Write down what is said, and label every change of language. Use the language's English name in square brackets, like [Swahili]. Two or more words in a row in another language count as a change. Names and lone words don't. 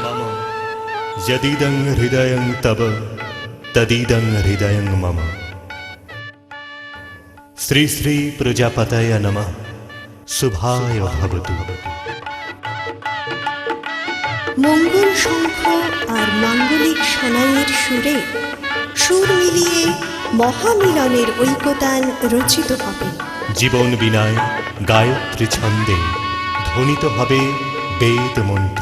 [Sanskrit] यदिदं हृदयं तव तदिदं हृदयं मम। श्री श्री प्रजापतये नमः। शुभाय भवतु। [Hindi] मंगल शंख और मांगलिक [Bangla] शनाइয়ের সুরে সুর মিলিয়ে মহামিলনের ঐকতান রচিত হবে। জীবন বিনায় গায়ত্রী ছন্দে ধ্বনিত হবে বেদ মন্ত্র।